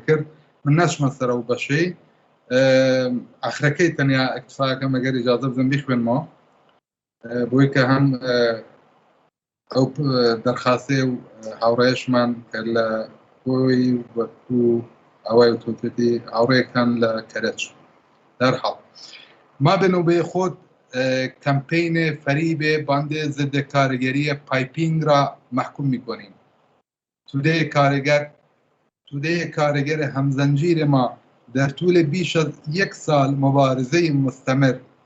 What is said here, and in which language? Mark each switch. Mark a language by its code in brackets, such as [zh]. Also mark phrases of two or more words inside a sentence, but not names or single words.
[ckb] کرد من نەچمە سەر ئەو بەشەی ئاخرەکەی تەنیا ئەکتفاکە مەگەر ئیجازە بزەم بیخوێنمەوە بۆی کە هەم ئەو دەرخاستێ و هاوڕێشمان کە لە بۆی وەکو ئەوەی تۆپێتی هاوڕێکان لە کەرەچ دەرحاڵ [fa] ما بنوبه خود کمپین فریب باند ضد کارگری پایپینگ را محکوم میکنیم. توده کارگر همزنجیر ما در طول بیش از 1 سال مبارزه مستمر و